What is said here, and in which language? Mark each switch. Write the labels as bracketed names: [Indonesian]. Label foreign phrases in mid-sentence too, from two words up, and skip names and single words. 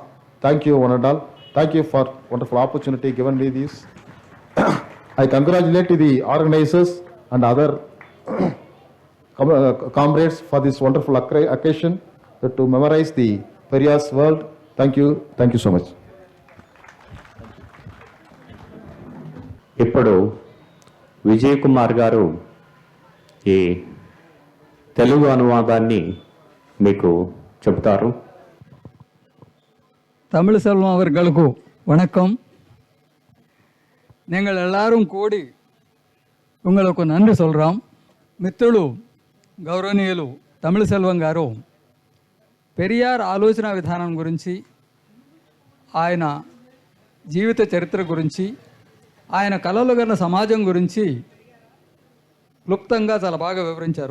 [English] Thank you, one and all. Thank you for wonderful opportunity given me this. I congratulate the organizers and other comrades for this wonderful occasion to memorize the Periyar's world. Thank you. Thank you so much. [Telugu] ఇప్పుడు విజయ్ కుమార్ గారు ఈ తెలుగు అనువాదాన్ని మీకు చెబుతారు. [Tamil] தமிழ் செல்வம் அவர்களுக்கு வணக்கம். நீங்கள் எல்லாரும் கூடி உங்களுக்கு நன்றி சொல்கிறோம். [Telugu] మిత్రులు గౌరవనీయులు తమిళ సెల్వం గారు పెరియార్ ఆలోచన విధానం గురించి, ఆయన జీవిత చరిత్ర గురించి, ఆయన కలలు కన్న సమాజం గురించి క్లుప్తంగా చాలా బాగా వివరించారు.